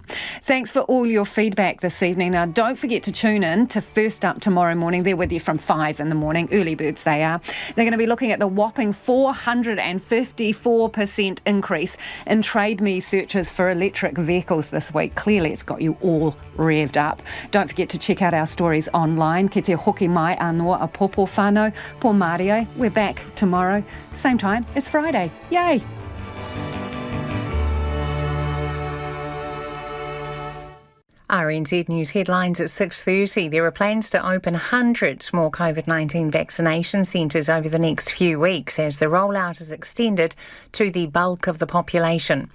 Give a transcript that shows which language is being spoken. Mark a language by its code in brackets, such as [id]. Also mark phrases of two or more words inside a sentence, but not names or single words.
[en] Thanks for all your feedback this evening. Now, don't forget to tune in to First Up tomorrow morning. They're with you from 5 in the morning. Early birds they are. They're going to be looking at the whopping 454% increase in Trade Me searches for electric vehicles this week. Clearly, it's got you all revved up. Don't forget to check out our stories online. [mi] Ke te hoki mai anō a popo whānau, po Mario. [en] We're back tomorrow, same time. It's Friday. Yay! RNZ News headlines at 6:30. There are plans to open hundreds more COVID-19 vaccination centres over the next few weeks as the rollout is extended to the bulk of the population.